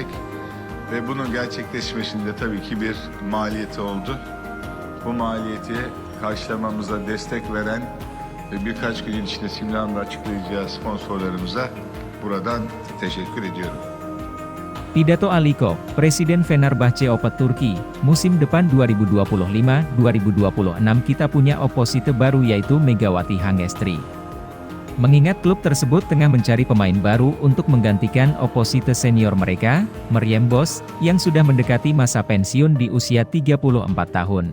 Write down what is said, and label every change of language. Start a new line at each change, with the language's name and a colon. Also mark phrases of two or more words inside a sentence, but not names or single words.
Turkish: Ve bunun gerçekleşmesinde tabii ki bir maliyeti oldu. Bu maliyeti karşılamamıza destek veren ve birkaç gün içinde Simran'da açıklayacağı sponsorlarımıza buradan teşekkür ediyorum.
Indonesian: Pidato Ali Koç, Presiden Fenerbahçe Opet Turki, musim depan 2025-2026 kita punya oposite baru yaitu Megawati Hangestri. Mengingat klub tersebut tengah mencari pemain baru untuk menggantikan oposite senior mereka, Meryem Boz, yang sudah mendekati masa pensiun di usia 34 tahun.